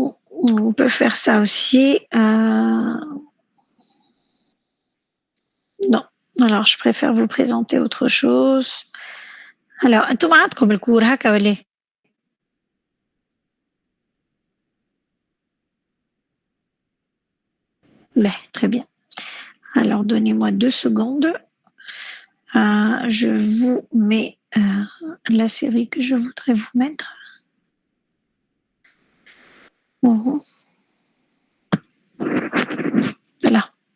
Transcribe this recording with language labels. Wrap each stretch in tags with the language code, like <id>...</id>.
<fr>On peut faire ça aussi. Non. Alors, je préfère vous présenter autre chose.</fr> <ar>Alors, انتم عندكم الكور هكا ولا؟</ar> <fr>Ben, très bien. Alors, donnez-moi 2 secondes. Je vous mets la série que je voudrais vous mettre. Voilà.</fr>